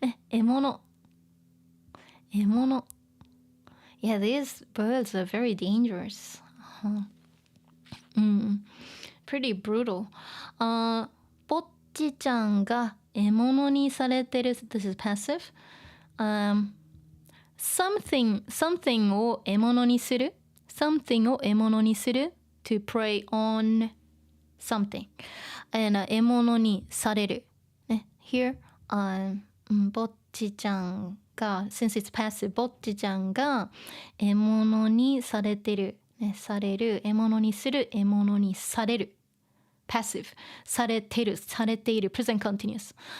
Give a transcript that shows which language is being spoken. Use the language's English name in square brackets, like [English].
[English] 獲物 Yeah, these birds are very dangerous. Pretty brutal. [Japanese] ぼっちちゃんが獲物にされてる [English] This is passive. [Japanese] Something を獲物にする Something を獲物にする [English] To prey on something. And [Japanese] 獲物にされる、ね、 [English] Here, [Japanese] ぼっちちゃんが [English] Since it's passive [Japanese] ぼっちちゃんが獲物にされてる、ね、される獲物にする獲物にされるpassive されてるされている [English] present continuous.